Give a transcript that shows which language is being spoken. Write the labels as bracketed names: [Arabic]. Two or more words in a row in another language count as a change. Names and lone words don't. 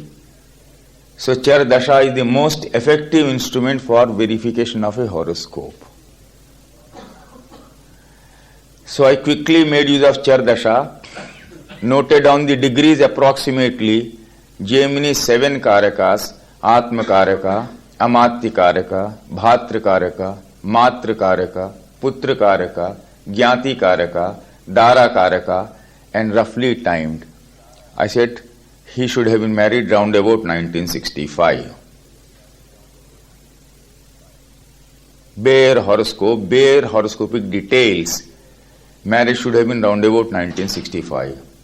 [English] So Chara Dasha is the most effective instrument for verification of a horoscope. So I quickly made use of Chara Dasha, noted down the degrees approximately, Gemini's 7 Karakas, Atma Karaka, Amatya Karaka, Bhatra Karaka, Matra Karaka, Putra Karaka, Jnati Karaka, Dara Karaka, and roughly timed. I said he should have been married round about 1965. Bare horoscope, bare horoscopic details. Marriage should have been round about 1965.